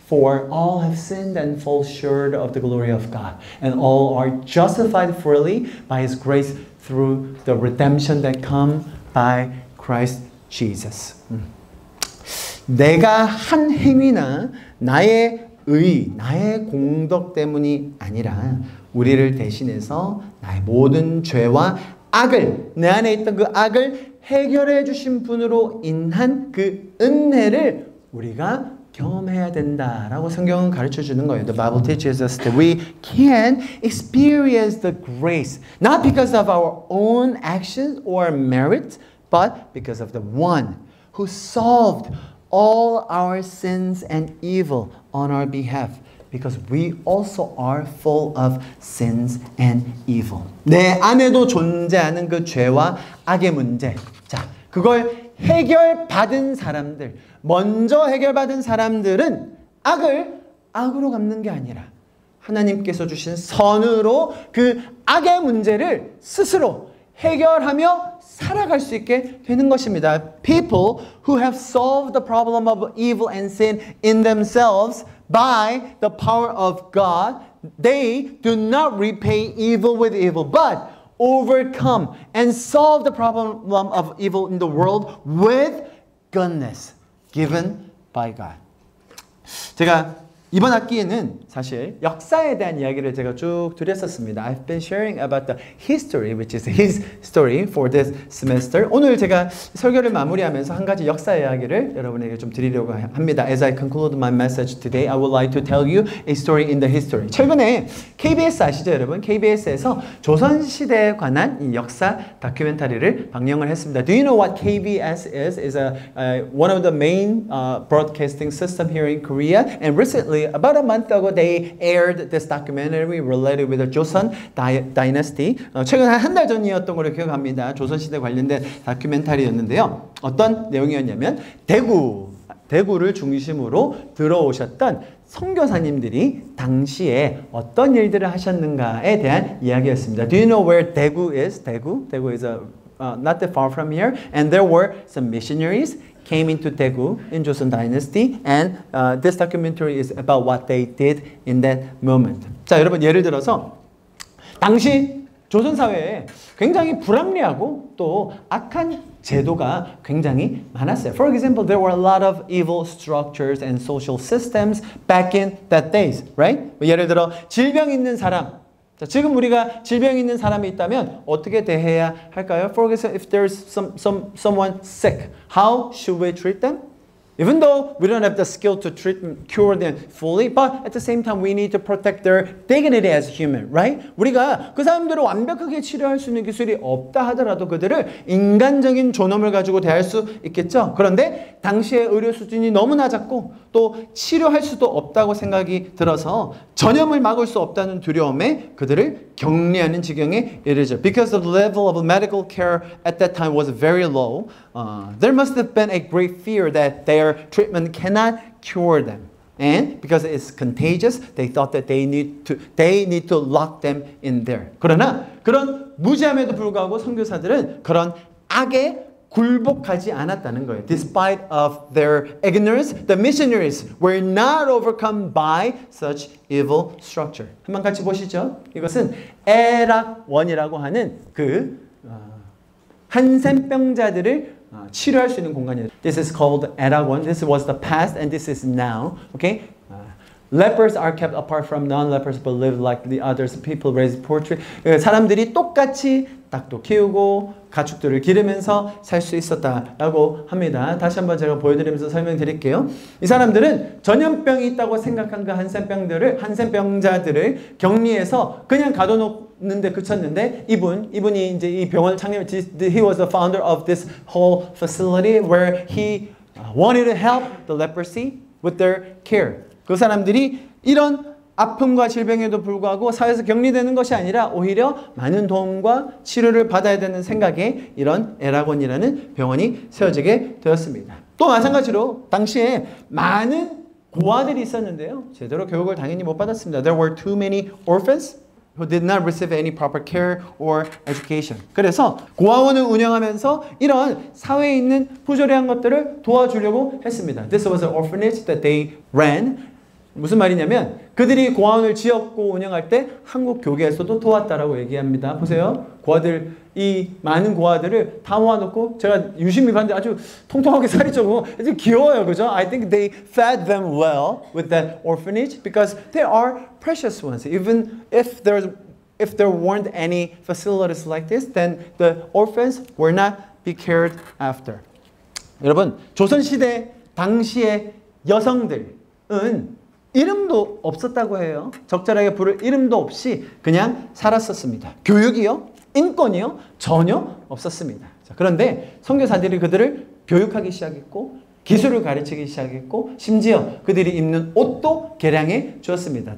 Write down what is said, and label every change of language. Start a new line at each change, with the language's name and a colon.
English: For all have sinned and fall short of the glory of God, and all are justified freely by His grace through the redemption that come by Christ Jesus.
Korean: 내가 한 행위나 나의 의, 나의 공덕 때문이 아니라 우리를 대신해서 나의 모든 죄와 악을, 내 안에 있던 그 악을 해결해 주신 분으로 인한 그 은혜를 우리가 경험해야 된다라고 성경은 가르쳐 주는 거예요.
English: The Bible teaches us that we can experience the grace not because of our own actions or merits, but because of the one who solved all our sins and evil on our behalf. Because we also are full of sins and evil.
Korean: 내 안에도 존재하는 그 죄와 악의 문제. 자, 그걸 해결받은 사람들, 먼저 해결받은 사람들은 악을 악으로 갚는 게 아니라 하나님께서 주신 선으로 그 악의 문제를 스스로 해결하며 살아갈 수 있게 되는 것입니다.
English: People who have solved the problem of evil and sin in themselves by the power of God, they do not repay evil with evil, but overcome and solve the problem of evil in the world with goodness given by God.
Korean: 제가 이번 학기에는 사실 역사에 대한 이야기를 제가 쭉 드렸었습니다.
English: I've been sharing about the history, which is his story for this semester.
Korean: 오늘 제가 설교를 마무리하면서 한 가지 역사 이야기를 여러분에게 좀 드리려고 합니다.
English: As I conclude my message today, I would like to tell you a story in the history.
Korean: 최근에 KBS 아시죠, 여러분? KBS에서 조선시대에 관한 이 역사 다큐멘터리를 방영을 했습니다.
English: Do you know what KBS is? It's one of the main broadcasting system here in Korea, and recently about a month ago, they aired this documentary related with the Joseon Dynasty.
Korean: 최근 한 달 전이었던 걸로 기억합니다. 조선시대 관련된 다큐멘터리였는데요. 어떤 내용이었냐면 대구를 중심으로 들어오셨던 선교사님들이 당시에 어떤 일들을 하셨는가에 대한 이야기였습니다.
English: Do you know where Daegu is? Daegu is not that far from here. And there were some missionaries came into Daegu in Joseon Dynasty, and this documentary is about what they did in that moment.
Korean: 자, 여러분 예를 들어서 당시 조선 사회에 굉장히 불합리하고 또 악한 제도가 굉장히 많았어요.
English: For example, there were a lot of evil structures and social systems back in that days, right?
Korean: 예를 들어 질병 있는 사람. 자, 지금 우리가 질병 있는 사람이 있다면 어떻게 대해야 할까요?
English: For example, if there's someone sick, how should we treat them? Even though we don't have the skill to cure them fully, but at the same time we need to protect their dignity as human, right?
Korean: 우리가 그 사람들을 완벽하게 치료할 수 있는 기술이 없다 하더라도 그들을 인간적인 존엄을 가지고 대할 수 있겠죠. 그런데 당시의 의료 수준이 너무 낮았고 또 치료할 수도 없다고 생각이 들어서 전염을 막을 수 없다는 두려움에 그들을 격리하는 지경에 이르죠.
English: Because the level of medical care at that time was very low, there must have been a great fear that their treatment cannot cure them. And because it's contagious, they thought that they need to lock them in there.
Korean: 그러나 그런 무지함에도 불구하고 선교사들은 그런 악에 굴복하지 않았다는 거예요.
English: Despite of their ignorance, the missionaries were not overcome by such evil structure.
Korean: 한번 같이 보시죠. 이것은 에락원이라고 하는 그 한센병자들을 치료할 수 있는 공간이에요.
English: This is called 에락원. This was the past and this is now. Okay? Lepers are kept apart from non-lepers but live like the others. People raise poultry.
Korean: 사람들이 똑같이 닭도 키우고 가축들을 기르면서 살 수 있었다라고 합니다. 다시 한번 제가 보여드리면서 설명드릴게요. 이 사람들은 전염병이 있다고 생각한 그 한센병자들을 격리해서 그냥 가둬놓는데 그쳤는데 이분이 이제 이 병원을 창립.
English: He was the founder of this whole facility where he wanted to help the leprosy with their care.
Korean: 그 사람들이 이런 아픔과 질병에도 불구하고 사회에서 격리되는 것이 아니라 오히려 많은 도움과 치료를 받아야 되는 생각에 이런 에락원이라는 병원이 세워지게 되었습니다. 또 마찬가지로 당시에 많은 고아들이 있었는데요. 제대로 교육을 당연히 못 받았습니다.
English: There were too many orphans who did not receive any proper care or education.
Korean: 그래서 고아원을 운영하면서 이런 사회에 있는 부조리한 것들을 도와주려고 했습니다.
English: This was an orphanage that they ran.
Korean: 무슨 말이냐면 그들이 고아원을 지었고 운영할 때 한국 교계에서도 도왔다라고 얘기합니다. 보세요. 고아들, 이 많은 고아들을 다 모아놓고 제가 유심히 봤는데 아주 통통하게 살이 쪄고 아주 귀여워요. 그죠?
English: I think they fed them well with that orphanage because they are precious ones. Even if there weren't any facilities like this, then the orphans were not be cared after.
Korean: 여러분, 조선시대 당시의 여성들은 이름도 없었다고 해요. 적절하게 부를 이름도 없이 그냥 살았었습니다. 교육이요? 인권이요? 전혀 없었습니다. 자, 그런데 선교사들이 그들을 교육하기 시작했고 기술을 가르치기 시작했고 심지어 그들이 입는 옷도 개량해 주었습니다.